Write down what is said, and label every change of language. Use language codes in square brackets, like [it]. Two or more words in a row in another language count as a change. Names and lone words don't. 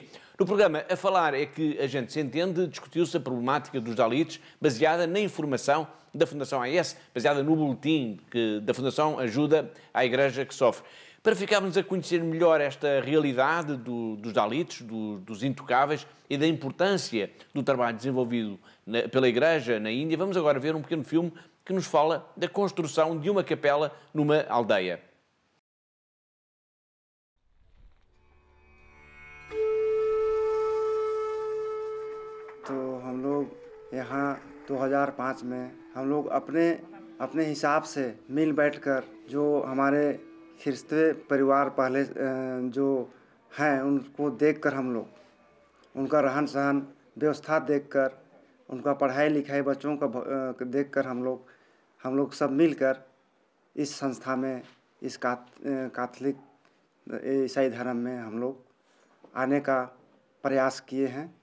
[pt] No programa A Falar é que a gente se entende, discutiu-se a problemática dos Dalits, baseada na informação da Fundação AIS, baseada no boletim da Fundação Ajuda à Igreja que Sofre. Para ficarmos a conhecer melhor esta realidade dos Dalits, dos intocáveis e da importância do trabalho desenvolvido pela Igreja na Índia, vamos agora ver um pequeno filme que nos fala da construção de uma capela numa aldeia. [hi] तो हम लोग यहाँ 2005 में हम लोग अपने हिसाब से मिल बैठकर जो हमारे ख्रिस्ती परिवार पहले जो हैं उनको देखकर हम लोग उनका रहन सहन व्यवस्था देखकर उनका पढ़ाई लिखाई बच्चों का देखकर हम लोग सब मिलकर इस संस्था में इस कैथोलिक ईसाई धर्म में हम लोग आने का प्रयास किए हैं।